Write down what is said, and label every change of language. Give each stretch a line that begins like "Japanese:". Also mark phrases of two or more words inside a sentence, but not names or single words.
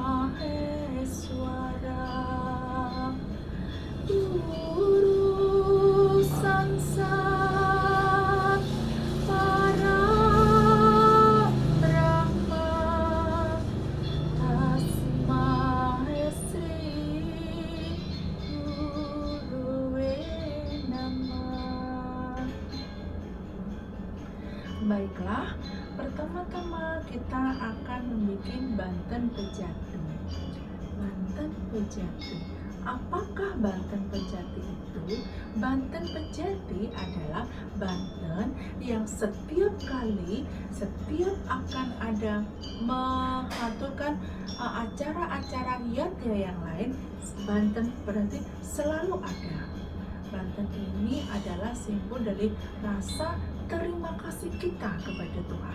Sanskrit: Maheswara, Guru Sangsat Para Brahma, Tasmahe Sri Guruwe Namah.
Indonesian: Baiklah, pertama-tama kita akan membuat Banten Pejati. Banten Pejati. Apakah Banten Pejati itu? Banten Pejati adalah Banten yang setiap akan ada mengaturkan acara-acara yatnya yang lain, Banten berarti selalu ada. Banten ini adalah simbol dari rasa terima kasih kita kepada Tuhan.